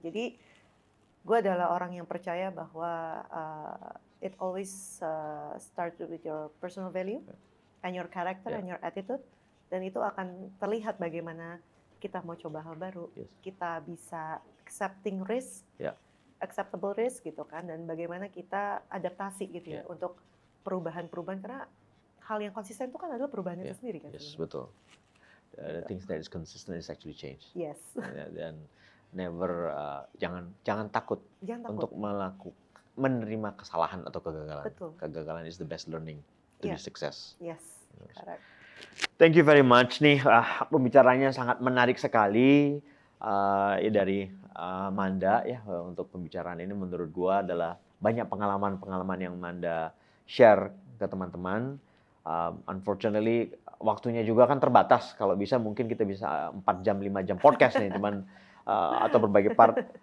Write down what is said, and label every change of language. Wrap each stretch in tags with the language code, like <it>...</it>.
<id>Jadi gue adalah orang yang percaya bahwa</id> <en>it always starts with your personal value and your character and your attitude,</en> <id>dan itu akan terlihat bagaimana kita mau coba hal baru, kita bisa</id> <en>accepting risk, acceptable risk</en> <id>gitu kan, dan bagaimana kita adaptasi gitu ya untuk perubahan-perubahan, karena hal yang konsisten itu kan adalah perubahan itu sendiri kan. Yes, betul.</id> <en>The things that is consistent is actually change. Yes.</en> <id>Dan never jangan takut untuk menerima kesalahan atau kegagalan. Betul.</id> <en>Kegagalan is the best learning to be success. Yes, correct.</en> <id>Thank you very much nih, pembicaranya sangat menarik sekali dari Manda ya, untuk pembicaraan ini menurut gua adalah banyak pengalaman-pengalaman yang Manda share ke teman-teman. Unfortunately waktunya juga kan terbatas, kalau bisa mungkin kita bisa 4 jam 5 jam podcast nih cuman atau berbagai part.</id>